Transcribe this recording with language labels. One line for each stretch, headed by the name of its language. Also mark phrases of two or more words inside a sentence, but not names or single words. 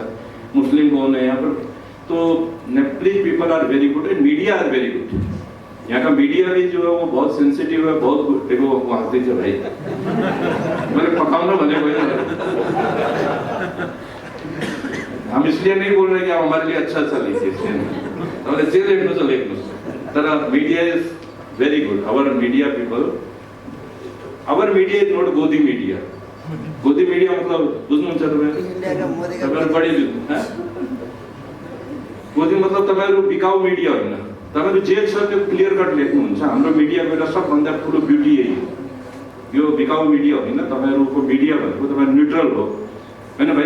Hindi: मुस्लिम कौन है यहाँ पर, तो
English: Nepali people are very good and media are very good.
Hindi: यहाँ का मीडिया भी जो है वो बहुत सेंसिटिव है, बहुत गुड। देखो वहाँ से भाई मैंने पकाउना भने हम इसलिए नहीं बोल रहे कि आप हमारे लिए अच्छा लीजिए, इसलिए
Nepali: जे लेख्नु छ लेख्नुहोस्, तर
English: media is very good. Our media people, our media is not Godi media.
Nepali: Godi media मतलब बुझ्नुहुन्छ तपाईहरु? तपाईहरु बढी बुझ्नु, गोदी मतलब तपाईहरु बिकाउ मिडिया होइन। तपाईहरु जे छ त्यो
English: clear cut
Nepali: लेख्नुहुन्छ। हाम्रो मिडियाको एउटा सबभन्दा ठुलो ब्युटी यही हो। यो बिकाउ मिडिया होइन, तपाईहरुको मिडिया भनेको तपाईहरु न्यूट्रल हो हैन भाइ?